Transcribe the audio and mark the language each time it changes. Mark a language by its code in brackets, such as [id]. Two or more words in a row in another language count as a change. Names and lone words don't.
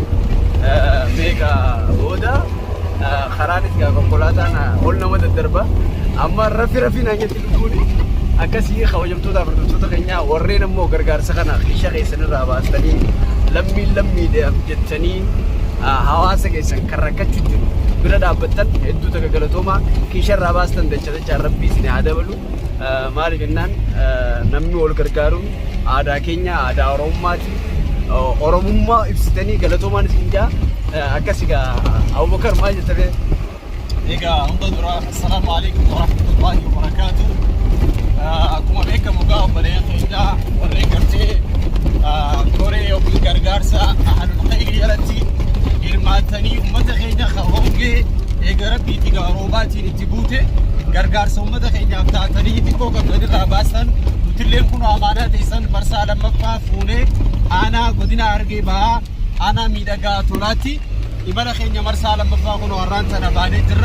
[om] meeqa booda karaanis gaa konkolaataan ol nama daddarba amma rafi naanyatti dhufuuni akkasii kabajamtoota barduttoota keenya warreen ammoo gargaarsa kana kisha keessan irraa baastanii lammiidhaaf jettanii hawaasa keessan kan rakkachuu jiru bira dhaabbattan hedduu takka galatooma kisha irraa baastan dachaa rabbii isin haa dabalu. Maaliif jennaan namni wal gargaaruun aadaa keenya aadaa oromummaati. Oromummaa ibsitanii galatoomaan isin jaa akkasii gaa Abubakar maal jettee egaa hunda dura [ar] السلام عليكم ورحمة الله وبركاته. [om] Akkuma beekamu gaa obboleen keenya warreen gartee koree yookiin gargaarsa [ar] أهل الخير [om] jalatti hirmaatanii uummata keenya hongee eega rabbiitti gaa roobaatiin itti buute gargaarsa uummata keenyaaf taatanii xiqqoo gammadirraa baasan nutilleen kun amaanaa teessan marsaa lammaffaa fuunee aanaa godina Harargee bahaa aanaa miidhagaa tolaatti imala keenya marsaa lammaffaa kun warraan sana baanee jirra.